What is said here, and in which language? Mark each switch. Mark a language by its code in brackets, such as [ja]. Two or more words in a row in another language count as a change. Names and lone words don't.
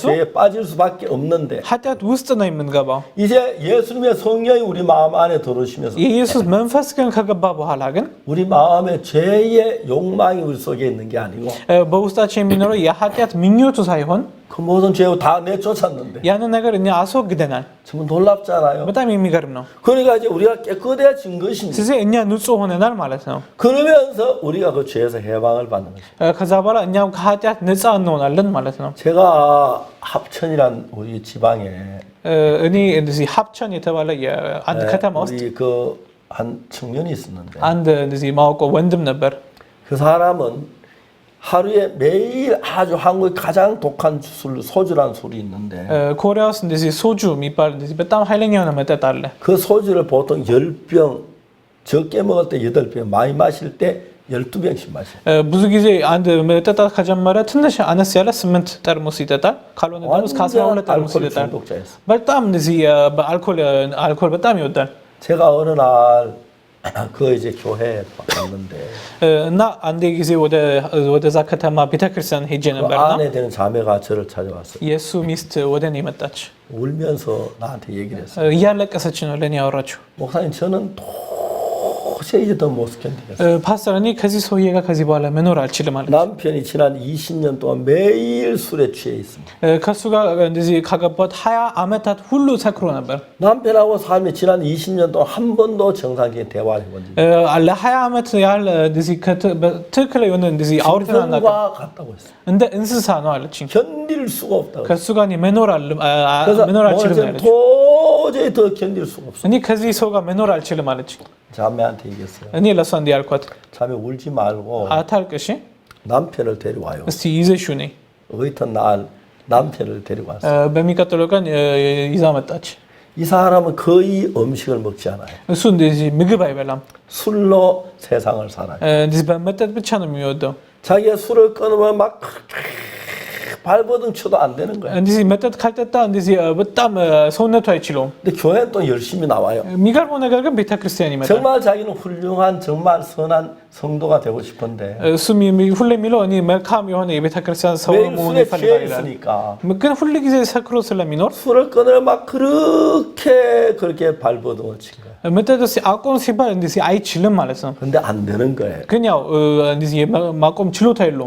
[ko] 죄에 빠질 수밖에 없는데 [am] ኃጢአት ውስጥ ነው የምንገባው። [ko] 이제 예수님의 성령이 우리 마음 안에 들어오시면서 [am] የኢየሱስ መንፈስ ግን ከገባ በኋላ ግን [ko] 우리 마음에 죄의 욕망이 우리 속에 있는 게 아니고 [am] በውስጣችን የሚኖረው የኃጢአት ምኞቱ ሳይሆን [ko] 그 모든 죄を다 내쫓았는데 [am] ያንን ነገር እኛ አስወግደናል። [ko] 정말 놀랍잖아요. [am] በጣም የሚገርም ነው። [ko] 그러니까 이제 우리가 깨끗해진 것입니다. [am] ስለዚህ እኛ ንጹህ ሆነናል ማለት ነው። [ko] 그러면서 우리가 그 죄에서 해방을 받는 거죠. [am] ከዛ በኋላ እኛም ከኃጢአት ነፃ እንሆናለን ማለት ነው። [ko] 제가 합천이란 우리 지방에 [am] እኔ እንደዚህ ሀብቸን የተባለ የአንድ ከተማ ውስጥ [ko] 우리 그 한 청년이 있었는데 [am] አንድ እንደዚህ ማውቀው ወንድም ነበር። [ko] 그 사람은 하루에 매일 아주 한국의 가장 독한 소주란 술이 있는데 [am] ኮሪያ ውስጥ እንደዚህ ሶጁ የሚባል እንደዚህ በጣም ኃይለኛ የሆነ መጠጥ አለ። [ko] 그 소주를 보통 10병 적게 먹을 때 8병 많이 마실 때 12병씩 마셔요. [am] ብዙ ጊዜ አንድ መጠጣት ከጀመረ ትንሽ አነስ ያለ 8 ጠርሙስ ይጠጣል። ካልሆነ ደግሞ እስከ 12 ጠርሙስ [ko] 알코올 [am] ይጠጣል። [ko] 중독자였어. [am] በጣም እንደዚህ በአልኮል በጣም ይወዳል። [ko] 제가 어느 날 그 이제 교회에 갔는데 [am] እና አንዴ ጊዜ ወደዛ ከተማ ቤተክርስቲያን ሄጄ [ko] 그 [am] ነበርና [ko] 안에 되는 자매가 저를 찾아왔어요. [am] የእሱ ሚስት ወደ እኔ መጣች። [ko] 울면서 나한테 얘기를 했어요. [am] እያለቀሰች ነው ለእኔ ያወራችው። [ko] 목사님 저는 도저히 이제 더 못 견디겠어요. [am] ፓስተር እኔ ከዚህ ሰውዬ ጋር ከዚህ በኋላ መኖር አልችልም ማለት ነው። [ko] 남편이 지난 20년 동안 매일 술에 취해 있습니다. [am] ከሱ ጋር እንደዚህ ካገባት 20 ዓመታት ሁሉ ሰክሮ ነበር። [ko] 남편하고 삶이 지난 20년 동안 한 번도 정상적인 대화를 해본 적이 [am] ለ20 ዓመት ያህል እንደዚህ ትክክል የሆነ እንደዚህ አውርተን አናውቅም። [ko] 짐승과 같다고 했어요. [am] እንደ እንስሳ ነው አለችኝ። [ko] 견딜 수가 없다고. [am] ከሱ ጋር እኔ መኖር [ko] 그래서 [am] አልችልም [ko] 저는 [am] አለች። [ko] 도저히 더 견딜 수가 없어요. [am] እኔ ከዚህ ሰው ጋር መኖር አልችልም አለችኝ። [ko] 자매한테 얘기했어요. [am] እኔ ለሷ እንዲህ አልኳት፣ [ko] 자매 울지 말고 [am] አታልቅሽ፣ [ko] 남편을 데려와요. [am] እስቲ ይዘሽው ነይ። [ko] 어이튿날 남편을 데려왔어요. [am] በሚቀጥለው ቀን ይዛ መጣች። [ko] 이 사람은 거의 음식을 먹지 않아요. [am] እሱ እንደዚህ ምግብ አይበላም። [ko] 술로 세상을 살아요. [am] እንደዚህ በመጠጥ ብቻ ነው የሚወደው። [ko] 자기가 술을 끊으면 막 발버둥 쳐도 안 되는 거예요. [am] እንደዚህ መጠጥ ካልጠጣ እንደዚህ በጣም ሰውነቱ አይችለውም። [ko] 근데 교회는 또 열심히 나와요. [am] የሚገርመው ነገር ግን ቤተክርስቲያን ይመጣል። [ko] 정말 자기는 훌륭한 정말 선한 성도가 되고 싶은데 [am] እሱ ሁሌ የሚለው እኔ መልካም የሆነ የቤተክርስቲያን ሰው [ko] 매일 [am] መሆን [ko] 술에 [am] ይፈልጋል [ko] 취해 [am] ይላል። [ko] 있으니까 [am] ግን ሁሌ ጊዜ ሰክሮ ስለሚኖር [ko] 술을 끊으면 막 그렇게 발버둥을 친 거예요. [am] መጠጥ አቆም ሲባል እንደዚህ አይችልም ማለት ነው። [ko] 근데 안 되는 거예요. [am] ግን ያው እንደዚህ ማቆም ችሎታ የለውም።